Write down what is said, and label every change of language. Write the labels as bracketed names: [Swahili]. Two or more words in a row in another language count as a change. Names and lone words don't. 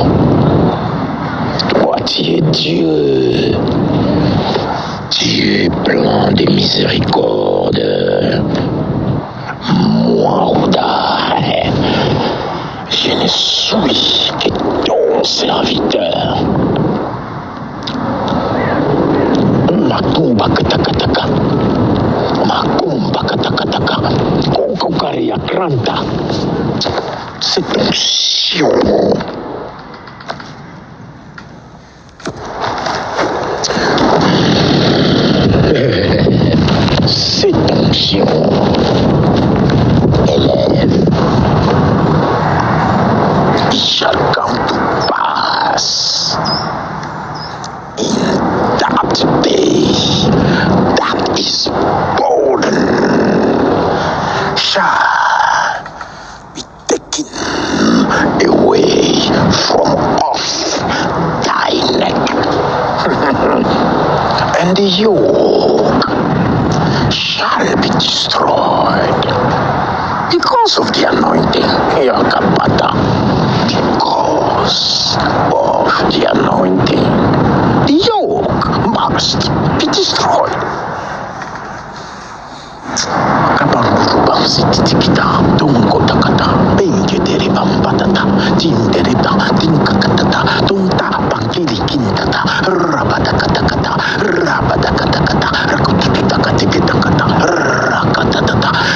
[French] Toi, tu es Dieu. Dieu plein de miséricorde. Moi, Ouda, je ne suis que ton serviteur. Makumba katakataka. Makumba katakataka. Kokokaria kranta. Cette onction. Cette onction élève. [English] It shall come to pass in that day that is golden shall be taken away from off thy neck, and the yoke shall be destroyed because of the anointing. Yakabata. Because of the anointing, the yoke must be destroyed. Kabarubam sititikita, tunkotakata, benketeribam patata, tinderita, tinkakatata, tunta, pankirikintata, rabadakatakata, rabadakatakata, rakututakatikita, rakatatata,